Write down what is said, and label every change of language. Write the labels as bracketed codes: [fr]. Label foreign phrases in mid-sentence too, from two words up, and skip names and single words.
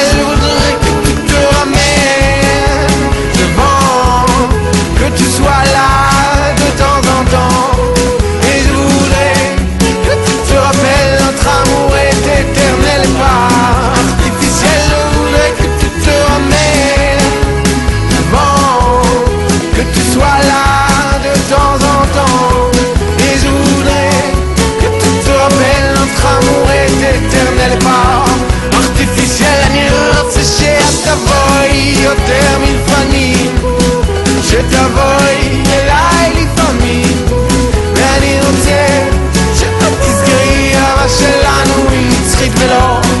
[fr] Je voudrais que tu te ramènes devant, que tu sois là de temps en temps, et je voudrais que tu te rappelles, notre amour est éternel et pas artificiel. Je voudrais que tu te ramènes devant, que tu sois là de temps en temps, et je voudrais que tu te rappelles, notre amour est éternel et pas artificiel. [he] אני רוצה שאת תבואי יותר מלפנים, שתבואי אליי לפעמים, ואני רוצה שאת תזכרי, אהבה שלנו היא נצחית ולא